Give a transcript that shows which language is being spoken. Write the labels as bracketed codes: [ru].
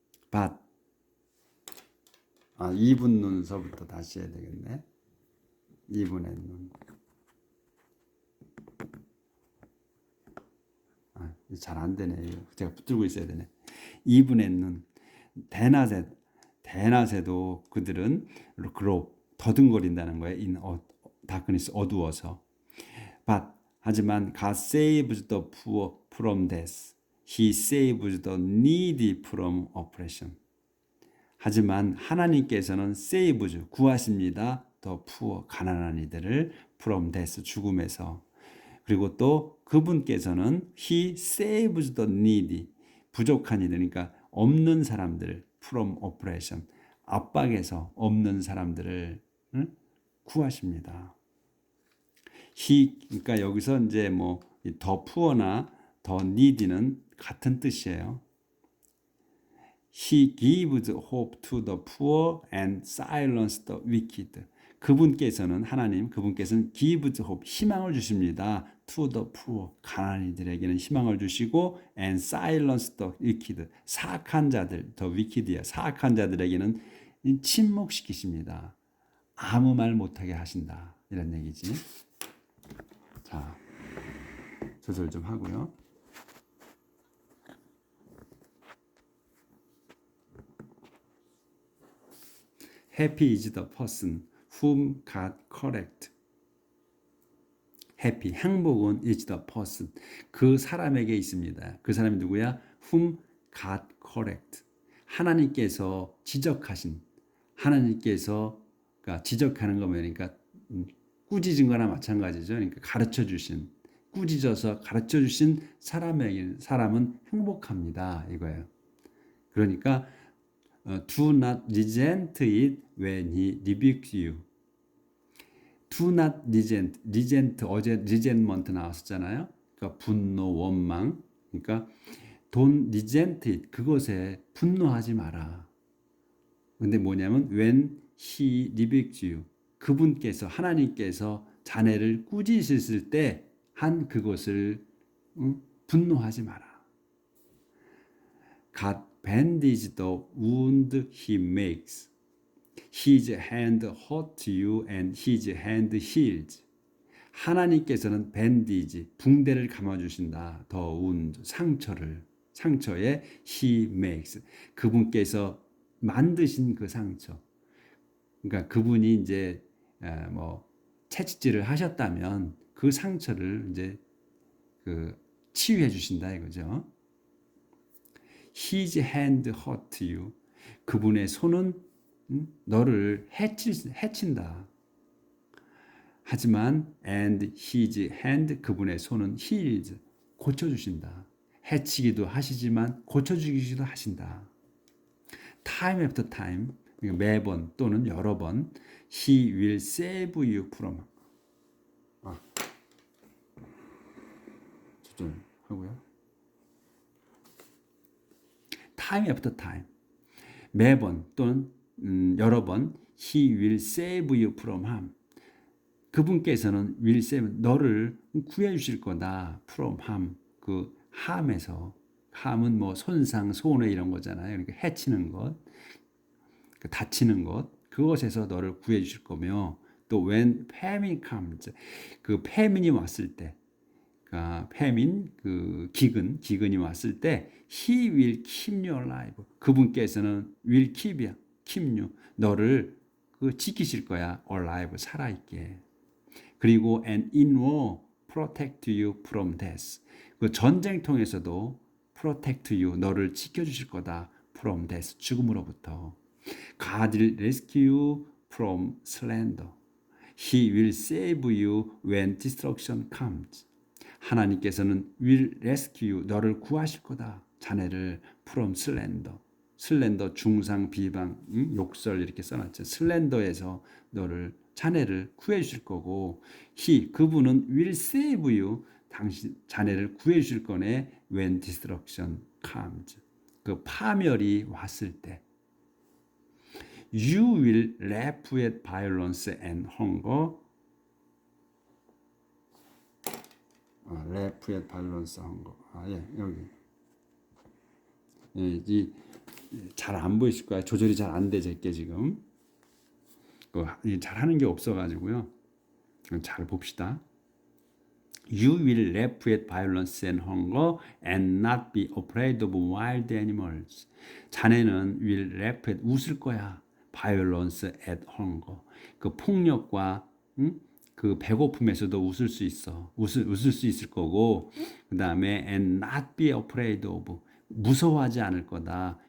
[ko] But 2분 눈서부터 다시 해야 되겠네. 2분의 눈. 잘 안 되네. 제가 붙들고 있어야 되네. 2분의 눈. 대낮에도 그들은 그로 더듬거린다는 거예요. [en] in darkness [ko] 어두워서. [en] But 하지만 God saves the poor from death. He saves the needy from oppression. [ko] 하지만 하나님께서는 saves 구하십니다. [en] the poor [ko] 가난한 이들을 [en] from death 죽음에서. [ko] 그리고 또 그분께서는 [en] He saves the needy [ko] 부족한 이들 그러니까 없는 사람들 [en] from oppression [ko] 압박에서 없는 사람들을 구하십니다. He 그러니까 여기서 이제 뭐 더 poor나 더 needy는 같은 뜻이에요. [en] He gives hope to the poor and silences the wicked. [ko] 그분께서는 하나님 그분께서는 gives hope 희망을 주십니다. [en] to the poor [ko] 가난한 이들에게는 희망을 주시고 [en] and silence the wicked [ko] 사악한 자들 the wicked이야 사악한 자들에게는 침묵시키십니다. 아무 말 못하게 하신다 이런 얘기지. 자 조절 좀 하고요. [en] Happy is the person whom God correct. Happy, [ko] 행복은 [en] is the person. [ko] 그 사람에게 있습니다. 그 사람이 누구야? [en] Whom God correct. [ko] 하나님께서 지적하신, 하나님께서 그러니까 지적하는 거면 그러니까 꾸짖은 거나 마찬가지죠. 그러니까 가르쳐 주신, 꾸짖어서 가르쳐 주신 사람은 행복합니다. 이거예요. 그러니까 [en] do not resent it when he rebukes you. Do not resent. [ko] resent 어제 resentment 나왔었잖아요. 그러니까 분노, 원망. [en] 그러니까 don't resent it. [ko] 그것에 분노하지 마라. 근데 뭐냐면 [en] when he rebukes you. [ko] 그분께서 하나님께서 자네를 꾸짖으실 때 한 그것을 분노하지 마라. [en] God bandage the wound he makes. His hand hurt you and his hand heals. [ko] 하나님께서는 밴디지, 붕대를 감아주신다. [en] 더 wound, [ko] 상처에 [en] he makes. [ko] 그분께서 만드신 그 상처. 그러니까 그분이 이제 뭐 채찍질을 하셨다면 그 상처를 이제 그 치유해 주신다 이거죠. [en] His hand hurt you. [ko] 그분의 손은 너를 해친다. 하지만 [en] and his hand [ko] 그분의 손은 heals 고쳐주신다. 해치기도 하시지만 고쳐주기도 하신다. [en] Time after time [ko] 매번 또는 여러 번 [en] he will save you from [ko] 조절하고요. [en] Time after time [ko] 매번 또는 여러 번 [en] he will save you from harm. [ko] 그분께서는 [en] will save [ko] 너를 구해 주실 거다. [en] from harm [ko] 그 harm에서 harm은 뭐 손상, 손해 이런 거잖아요. 그러니까 해치는 것, 다치는 것 그것에서 너를 구해 주실 거며 또 [en] when famine comes [ko] 그 패민이 왔을 때 패민 그 기근이 왔을 때 [en] he will keep you alive [ko] 그분께서는 [en] will keep you [ko] 너를 지키실 거야 [en] alive 살아있게 그리고 and in war protect you from death [ko] 그 전쟁통에서도 [en] protect you [ko] 너를 지켜주실 거다 [en] from death, [ko] 죽음으로부터. [en] God will rescue you from slander. He will save you when destruction comes. [ko] 하나님께서는 [en] will rescue you, [ko] 너를 구하실 거다. 자네를 [en] from slander. [ko] 슬렌더 중상 비방 욕설 이렇게 써놨죠. 슬렌더에서 너를 자네를 구해 주실 거고 그분은 [en] will save you [ko] 당신 자네를 구해 주실 거네 [en] when destruction comes. [ko] 그 파멸이 왔을 때 [en] you will laugh at violence and hunger. laugh at violence and hunger. [ko] 여기. 잘 안 보이실 거야. 조절이 잘 안 돼, 제게 지금. 잘 하는 게 없어가지고요. 잘 봅시다. [en] You will laugh at violence and hunger and not be afraid of wild animals. [ko] 자네는 [en] will laugh at [ko] 웃을 거야. [en] violence at hunger. [ko] 그 폭력과 그 배고픔에서도 웃을 수 있어. 웃을 수 있을 거고 그 다음에 and not be afraid of 무서워하지 않을 거다.